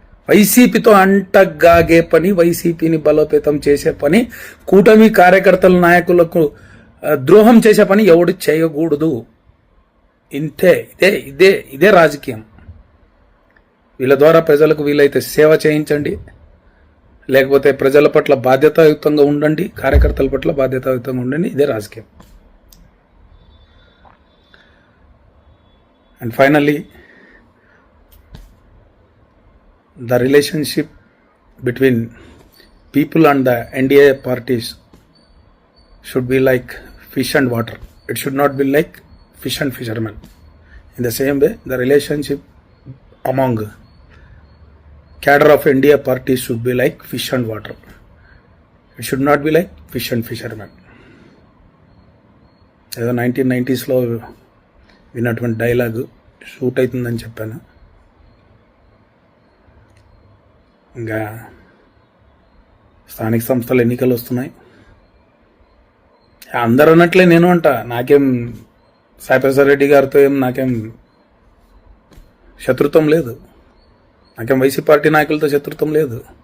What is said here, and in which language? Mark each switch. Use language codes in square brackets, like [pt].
[te] వైసీపీతో అంటగాగే పని, వైసీపీని బలోపేతం చేసే పని, కూటమి కార్యకర్తల నాయకులకు ద్రోహం చేసే పని ఎవడు చేయకూడదు. ఇంతే, ఇదే రాజకీయం. వీళ్ళ ద్వారా ప్రజలకు వీలైతే సేవ చేయించండి, లేకపోతే ప్రజల పట్ల బాధ్యతాయుతంగా ఉండండి, కార్యకర్తల పట్ల బాధ్యతాయుతంగా ఉండండి. ఇదే రాజకీయం. [en] And finally, the relationship between people and the NDA parties should be like fish and water. It should not be like fish and fishermen. In the same way, the relationship among cadre of NDA parties should be like fish and water. It should not be like fish and fishermen. [te] ఏదో 1990s విన్నటువంటి dialogue shoot అవుతుందని చెప్పాను. ఇంకా స్థానిక సంస్థల ఎన్నికలు వస్తున్నాయి. అందరూ అన్నట్లే నేను అంట, నాకేం సాయిప్రసాద్ రెడ్డి గారితో నాకేం శత్రుత్వం లేదు, నాకేం వైసీపీ పార్టీ నాయకులతో శత్రుత్వం లేదు.